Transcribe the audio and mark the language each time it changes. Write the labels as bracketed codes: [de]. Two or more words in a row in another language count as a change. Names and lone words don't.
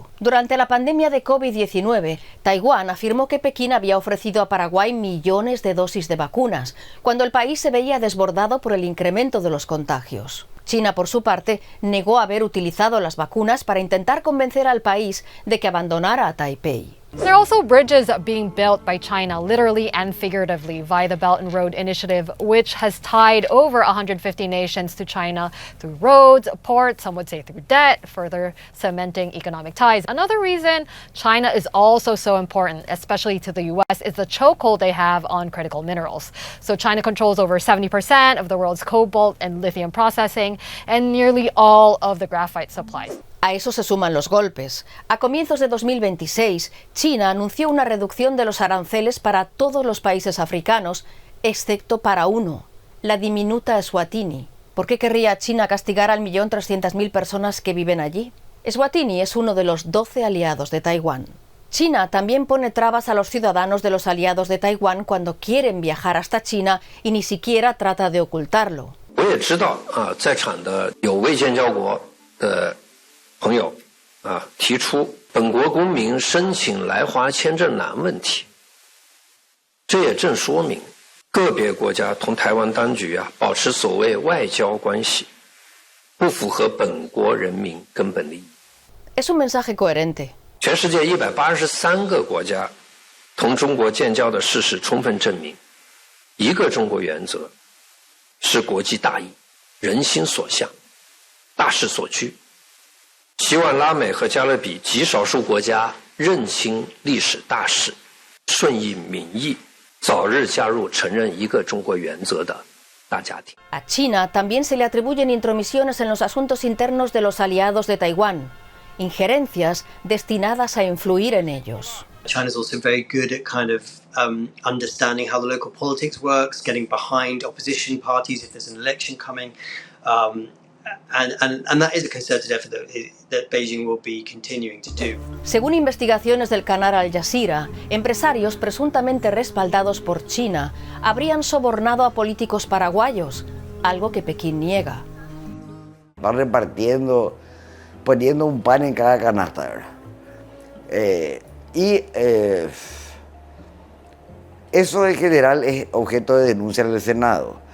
[es] Durante la pandemia de COVID-19, Taiwán afirmó que Pekín había ofrecido a Paraguay millones de dosis de vacunas, cuando el país se veía desbordado por el incremento de los contagios. China, por su parte, negó haber utilizado las vacunas para intentar convencer al país de que abandonara a Taipei. [en] There are also bridges being built by China, literally and figuratively, via the Belt and Road Initiative, which has tied over 150 nations to China through roads, ports, some would say through debt, further cementing economic ties. Another reason China is also so important, especially to the US, is the chokehold they have on critical minerals. So China controls over 70% of the world's cobalt and lithium processing and nearly all of the graphite supplies. [es] A eso se suman los golpes. A comienzos de 2026, China anunció una reducción de los aranceles para todos los países africanos, excepto para uno, la diminuta Eswatini. ¿Por qué querría China castigar al 1.300.000 personas que viven allí? Eswatini es uno de los 12 aliados de Taiwán. China también pone trabas a los ciudadanos de los aliados de Taiwán cuando quieren viajar hasta China y ni siquiera trata de ocultarlo. [zh] 朋友提出本国公民申请来华签证难问题，这也正说明个别国家同台湾当局保持所谓外交关系，不符合本国人民根本利益。 [es] Es un mensaje coherente. [zh] 全世界183个国家同中国建交的事实充分证明，一个中国原则是国际大义，人心所向，大势所趋。希望拉美和加勒比极少数国家认清历史大势，顺应民意，早日加入承认一个中国原则的大家庭。 [es] A China también se le atribuyen intromisiones en los asuntos internos de los aliados de Taiwán, injerencias destinadas a influir en ellos. [en] China's also very good at kind of understanding how the local politics works, getting behind opposition parties if there's an election coming. And that is a concerted effort that Beijing will be continuing to do. [es] Según investigaciones del canal Al Jazeera, empresarios presuntamente respaldados por China habrían sobornado a políticos paraguayos, algo que Pekín niega. Va repartiendo, poniendo un pan en cada canasta, ¿verdad? Eso en general es objeto de denuncia en el Senado.